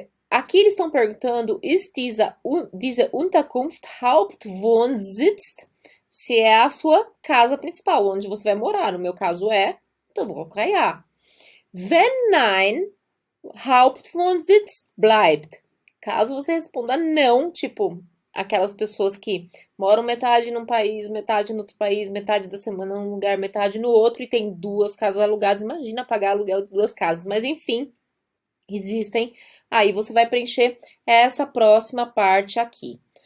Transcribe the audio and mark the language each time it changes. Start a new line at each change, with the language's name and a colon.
Portuguese: Aqui eles estão perguntando,
German: ist diese Unterkunft Hauptwohnsitz?
Portuguese: Se é a sua casa principal, onde você vai morar. No meu caso é, então vou colocar A.
German: Wenn nein, Hauptwohnsitz bleibt.
Portuguese: Caso você responda não, tipo, aquelas pessoas que moram metade num país, metade no outro país, metade da semana num lugar, metade no outro e tem 2 casas alugadas. Imagina pagar aluguel de 2 casas. Mas enfim, existem. Aí você vai preencher essa próxima parte aqui.